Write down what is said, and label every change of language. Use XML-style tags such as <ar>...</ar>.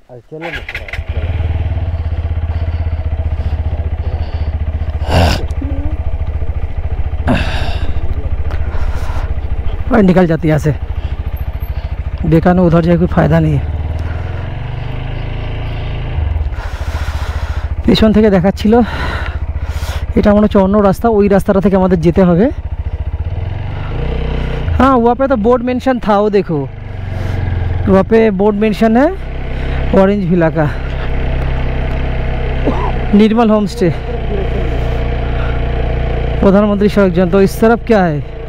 <hi>चलो और निकल जाती है यहाँ से, बेकार उधर जाए कोई फायदा नहीं है।</hi> <bn>পেছন থেকে দেখাচ্ছিল, এটা মনে হচ্ছে অন্য রাস্তা, ওই রাস্তাটা থেকে আমাদের যেতে হবে।</bn> <hi>हाँ, वहाँ पे तो बोर्ड मेंशन था, वो देखो वहाँ पे बोर्ड मेंशन है ऑरेंज विला का, निर्मल होम स्टे, प्रधानमंत्री सड़क जन। तो इस तरफ क्या है?</hi>